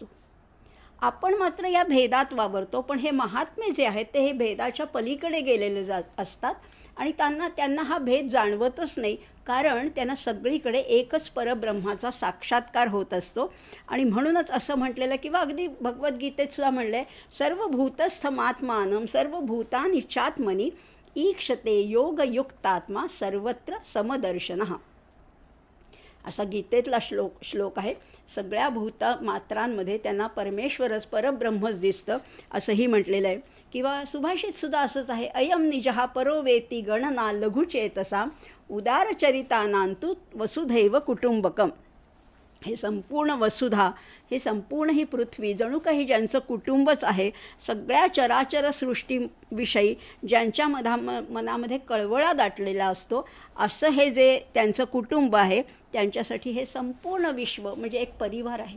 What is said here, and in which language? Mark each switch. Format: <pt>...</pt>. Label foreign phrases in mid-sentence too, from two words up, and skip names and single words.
<mr>आपण मात्र या भेदात वावरतो, पण हे महात्मे जे आहेत ते हे भेदाच्या पलीकडे गेलेले असतात आणि त्यांना हा भेद जाणवतच नाही. कारण त्यांना सगळीकडे एकच परब्रह्माचा साक्षात्कार होत असतो. आणि म्हणूनच असं म्हटलेलं किंवा अगदी भगवद्गीतेत सुद्धा म्हणलं आहे,</mr> <sa>सर्वभूतस्थमात्मानं सर्वभूतानि चात्मनि ईक्षते योगयुक्तात्मा सर्वत्र समदर्शनः.</sa> <mr>असा गीतेतला श्लोक आहे. सगळ्या भूतमात्रांमध्ये त्यांना परमेश्वरच परब्रह्मच दिसतं असंही म्हटलेलं आहे. किंवा सुभाषितसुद्धा असंच आहे,</mr> <sa>अयम निजहा परो वेती गणना लघुचेतसा उदारचरितानांतु वसुधैव कुटुंबकम.</sa> <mr>हे संपूर्ण वसुधा, हे संपूर्ण ही पृथ्वी जणू काही ज्यांचं कुटुंबच आहे. सगळ्या चराचर सृष्टीविषयी ज्यांच्या मनामध्ये कळवळा दाटलेला असतो असं हे जे त्यांचं कुटुंब आहे त्यांच्यासाठी हे संपूर्ण विश्व म्हणजे एक परिवार आहे.</mr>